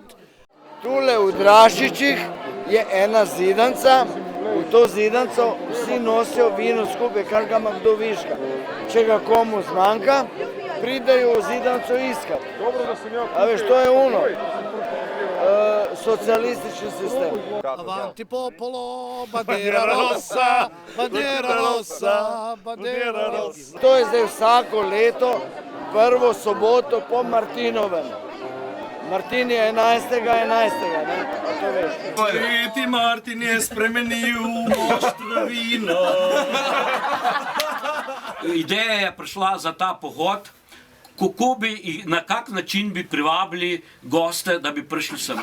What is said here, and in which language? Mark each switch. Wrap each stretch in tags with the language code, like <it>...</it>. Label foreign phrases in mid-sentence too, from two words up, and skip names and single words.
<sl>Tule v Drašičih je ena zidanca, v to zidanco vsi nosijo vino skupaj, kar ga ima kdo viška. Če ga komu zmanjka, pridejo v zidanco iskat. A veš, to je ono, socialistični sistem.</sl> <it>Avanti popolo, bandera rossa, bandera rossa, bandera rossa.</it> <sl>To je zdaj vsako leto, prvo soboto po Martinovem. Martin je 11.11., ne? A to veš. Sveti Martin je spremenil moštvo vino. Ideja je prišla za ta pohod, kako bi in na kak način bi privabili goste, da bi prišli sem.</sl>